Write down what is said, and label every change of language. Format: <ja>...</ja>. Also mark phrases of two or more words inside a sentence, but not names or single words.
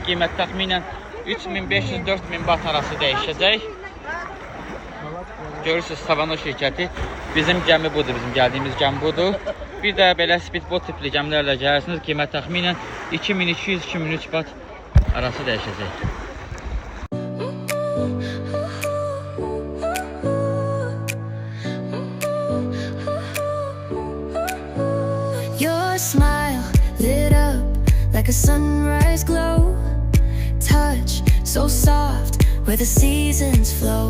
<az>Qiymət təxminən 3500-4000 bat arası dəyişəcək. Görürsünüz Savano şirkəti. Bizim gəmi budur, bizim gəldiyimiz gəmi budur. Bir də belə speedboat tipli gəmilərlə gələrsiniz. Qiymət təxminən 2200-2300 bat arası dəyişəcək.</az> <en>Your smile lit up like a sunrise glow. Touch so soft where the seasons flow.</en>